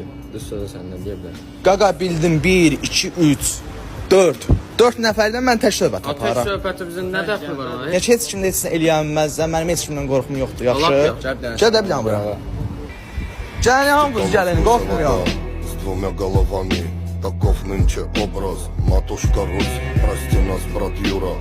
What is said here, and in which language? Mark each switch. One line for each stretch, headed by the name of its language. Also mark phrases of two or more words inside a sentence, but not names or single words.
Azerbaijani: Düz sözü səndən deyə bilər. Qaqa bildim 1 2 3 4. 4 nəfərdən mən tək söhbət aparıram. Tək söhbəti bizim nə dəxli var ona? Heç kim də heç nə eləyənməz. Mənim heç kimdən qorxum yoxdur. Yaxşı? Gədə bilən bura. Gəlin hamınız gəlin, qorxmuram.
Russian: С двумя головами, таков нынче образ. Матушка Русь, прости нас, брат Юра.